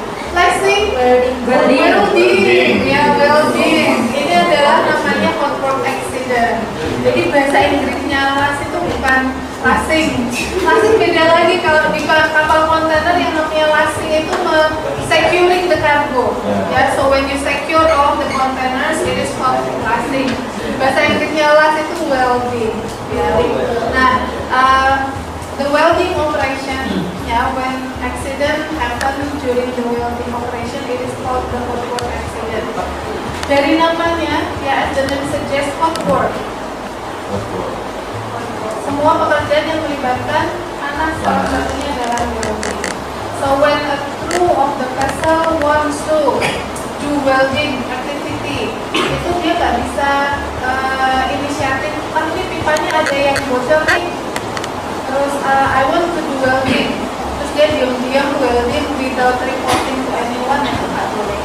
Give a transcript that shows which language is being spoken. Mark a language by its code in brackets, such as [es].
[en] Flashing, welding, ya welding. [id] Ini adalah namanya hot work accident. Jadi bahasa Inggrisnya las itu bukan lasing. Lasing beda lagi kalau di kapal kontainer yang namanya lasing itu [en] securing the cargo. Ya, so when you secure all of the containers, it is called lasing. [id] Bahasa Inggrisnya las itu welding. Ya. [en] Nah, the welding operation, yeah, when accident happen during the welding operation, it is called the hot work accident. [id] Dari namanya, ya, [en] as the name suggests, hot work. [id] Semua pekerjaan yang melibatkan panas, salah satunya adalah welding. [en] So when a crew of the vessel wants to do welding activity, [id] itu dia nggak bisa inisiatif. Ini pipanya ada yang bocor nih. [en] Terus I want to do welding. [id] Terus dia diam-diam [en] welding without reporting to anyone, [id] itu nggak boleh.